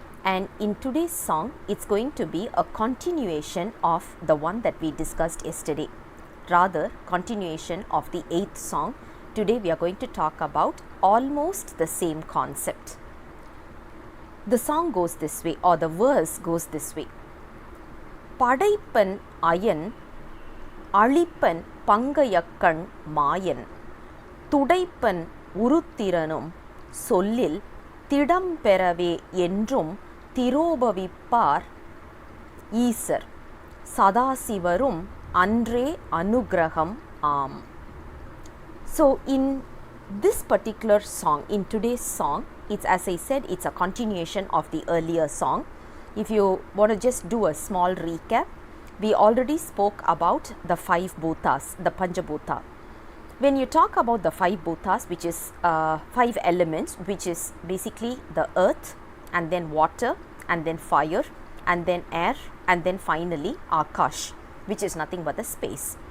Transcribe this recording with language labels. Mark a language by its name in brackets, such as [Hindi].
[English] And in today's song, it's going to be a continuation of the one that we discussed yesterday. Rather, continuation of the 8th song. Today we are going to talk about almost the same concept. The song goes this way, or the verse goes this way. [Tamil] படைப்பன் iron அழிப்பன் பங்கையக்கண் மாயன் துடைப்பன் உருத்திரனும் சொல்லில் திடம் பெறவே என்றும் திரோபவிப்பார் ஈசர் சதாசிவரும் அன்றே அனுகிரகம் ஆம். [English] So in this particular song, in today's song, it's, as I said, it's a continuation of the earlier song. If you want to just do a small recap, we already spoke about the 5 bhutas, the Panchabhuta. When you talk about the 5 bhutas, which is 5 elements, which is basically the earth, and then water, and then fire, and then air, and then finally Akash, which is nothing but the space.